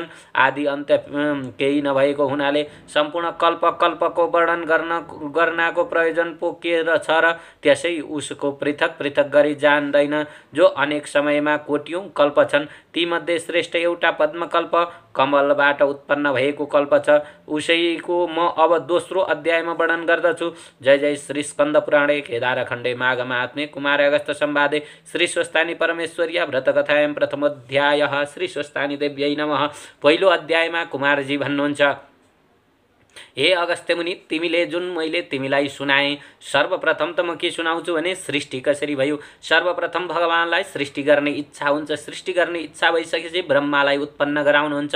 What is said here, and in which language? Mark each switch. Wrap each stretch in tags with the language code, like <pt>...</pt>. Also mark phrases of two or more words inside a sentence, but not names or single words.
<ne>आदि अन्त्य केही नभएको हुनाले सम्पूर्ण कल्पको वर्णन गर्नको प्रयोजन पो के छ र? त्यसै उसको पृथक पृथक गरी जान्दैन। जो अनेक समयमा कोटियौं कल्प छन्, तीमध्ये श्रेष्ठ एउटा पद्मकल्प कमलबाट उत्पन्न भएको कल्प छ। उसैको म अब दोस्रो अध्यायमा वर्णन गर्दछु।</ne> <sa>जय जय श्री स्कन्द पुराणे केदारखण्डे माघ महात्म्ये कुमार अगस्त संवादे श्री स्वस्तानी परमेश्वर्या व्रतकथायां प्रथमोऽध्यायः। श्री स्वस्तानी देव्यै नमः।</sa> <ne>पहिलो अध्यायमा कुमारजी भन्नुहुन्छ, हे अगस्त्य मुनि, तिमीले जुन मैले तिमीलाई सुनाएँ, सर्वप्रथम त म के सुनाउँछु भने सृष्टि कसरी भयो। सर्वप्रथम भगवानलाई सृष्टि गर्ने इच्छा हुन्छ। सृष्टि गर्ने इच्छा भइसकेपछि ब्रह्मालाई उत्पन्न गराउनुहुन्छ।</ne>